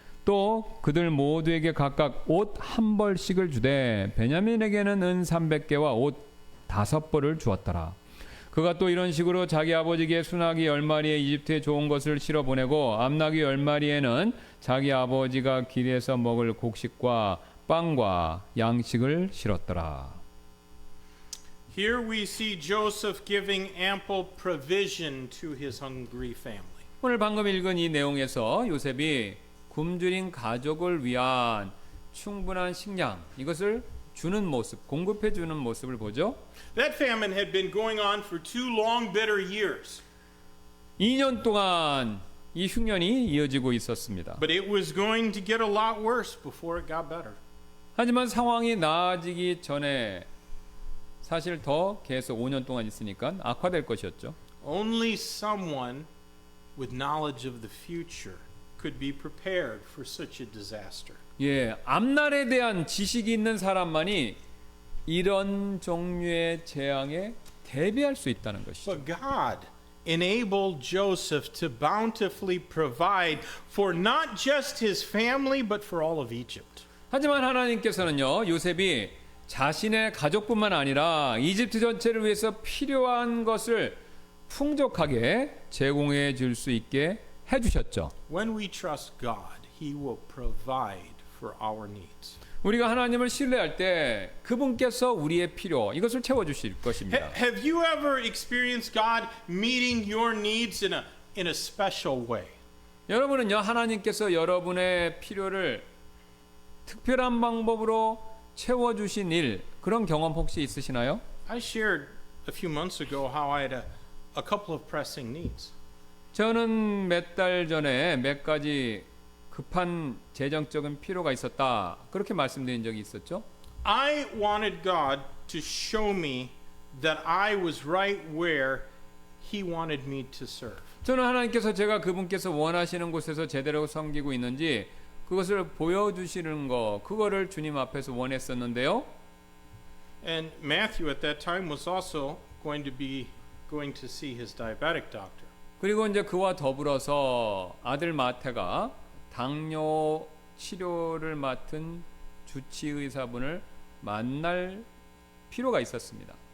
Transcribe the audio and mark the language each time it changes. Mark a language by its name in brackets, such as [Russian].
[Korean] 또 그들 모두에게 각각 옷 한 벌씩을 주되 베냐민에게는 은 300개와 옷 5벌을 주었더라. 그가 또 이런 식으로 자기 아버지에게 순하기 10마리의 이집트에 좋은 것을 실어 보내고 암나귀 10마리에는 자기 아버지가 길에서 먹을 곡식과 빵과 양식을 실었더라. [English] Here we see Joseph giving ample provision to his hungry family. [Korean] 오늘 방금 읽은 이 내용에서 요셉이 굶주린 가족을 위한 충분한 식량 이것을 주는 모습, 공급해 주는 모습을 보죠. [English] That famine had been going on for 2 long bitter years. [Korean] 2년 동안 이 흉년이 이어지고 있었습니다. [English] But it was going to get a lot worse before it got better. [Korean] 하지만 상황이 나아지기 전에 사실 더 계속 5년 동안 있으니까 악화될 것이었죠. [English] Only someone with knowledge of the future could be prepared for such a disaster. [Korean] 예, 앞날에 대한 지식이 있는 사람만이 이런 종류의 재앙에 대비할 수 있다는 것이죠. [English] But God enabled Joseph to bountifully provide for not just his family but for all of Egypt. [Korean] 하지만 하나님께서는요, 요셉이 자신의 가족뿐만 아니라 이집트 전체를 위해서 필요한 것을 풍족하게 제공해 줄 수 있게 해 주셨죠. [English] When we trust God, he will provide for our needs. [Korean] 우리가 하나님을 신뢰할 때 그분께서 우리의 필요 이것을 채워 주실 것입니다. [English] Have you ever experienced God meeting your needs in a special way? [Korean] 여러분은요, 하나님께서 여러분의 필요를 특별한 방법으로 채워 주신 일 그런 경험 혹시 있으시나요? [English] I shared a few months ago how I had a couple of pressing needs. [Korean] 저는 몇 달 전에 몇 가지 급한 재정적인 필요가 있었다. 그렇게 말씀드린 적이 있었죠. [English] I wanted God to show me that I was right where He wanted me to serve. [Korean] 저는 하나님께서 제가 그분께서 원하시는 곳에서 제대로 섬기고 있는지 그것을 보여주시는 거, 그거를 주님 앞에서 원했었는데요. [English] And Matthew at that time was also going to see his diabetic doctor. [Korean] 그리고 이제 그와 더불어서 아들 마태가 당뇨 치료를 맡은 주치 의사분을 만날 필요가 있었습니다.